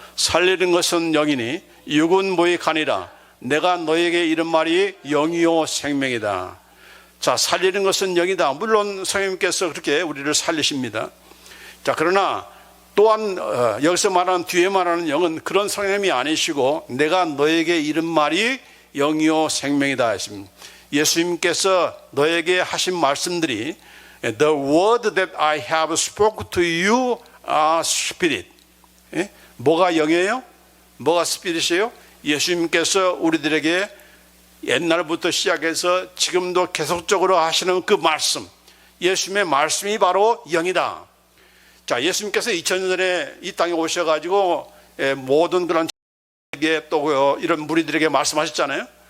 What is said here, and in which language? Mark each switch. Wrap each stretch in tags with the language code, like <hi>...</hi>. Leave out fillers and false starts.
<ko>살리는 것은 영이니 육은 모익하니라. 내가 너에게 이른 말이 영이요 생명이다. 자, 살리는 것은 영이다. 물론 성령님께서 그렇게 우리를 살리십니다. 자, 그러나 또한 여기서 말하는, 뒤에 말하는 영은 그런 성령님이 아니시고 내가 너에게 이른 말이 영이요 생명이다 했습니다. 예수님께서 너에게 하신 말씀들이</ko> <en>The word that I have spoken to you are spirit.</en> <ko>뭐가 영이에요? 뭐가 스피릿이에요? 예수님께서 우리들에게 옛날부터 시작해서 지금도 계속적으로 하시는 그 말씀, 예수님의 말씀이 바로 영이다. 자, 예수님께서 2000년 전에 이 땅에 오셔가지고 모든 그런 또 이런 무리들에게 말씀하셨잖아요.</ko>